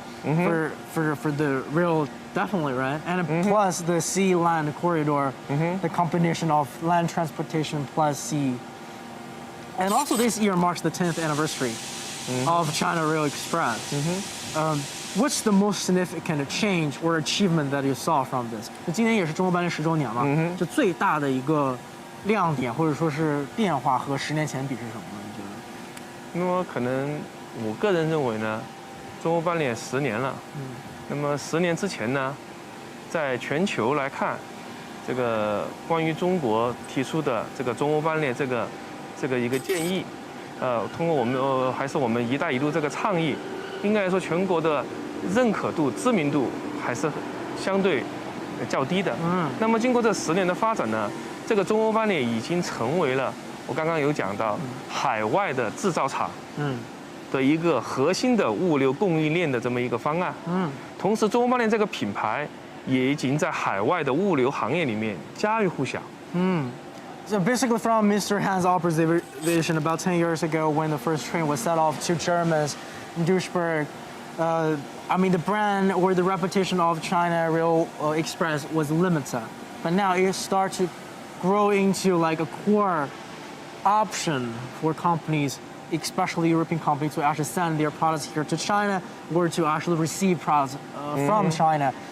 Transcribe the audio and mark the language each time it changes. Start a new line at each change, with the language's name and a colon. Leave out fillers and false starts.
English: for the rail, definitely, right? And plus the sea-land corridor, the combination of land transportation plus sea. And also this year marks the 10th anniversary of China Rail Express. What's the most significant change or achievement that you saw from this?
Chinese: 就今年也是中国班列10周年嘛，就最大的一个亮点或者说是变化和10年前比是什么呢？你觉得？那么可能我个人认为呢，中欧班列10年了，那么10年之前呢，在全球来看，这个关于中国提出的这个中欧班列这个一个建议，通过我们还是我们“一带一路”这个倡议，应该来说全国的认可度、知名度还是相对较低的。那么经过这10年的发展呢，这个中欧班列已经成为了我刚刚有讲到海外的制造厂的一个核心的物流供应链的这么一个方案。同时中欧班列这个品牌也已经在海外的物流行业里面家喻户晓。
English: So basically from Mr. Han's observation about 10 years ago when the first train was set off to Germans in Duisburg, I mean the brand or the reputation of China Rail Express was limited. But now it starts to grow into like a core option for companies, especially European companies, to actually send their products here to China or to actually receive products from China.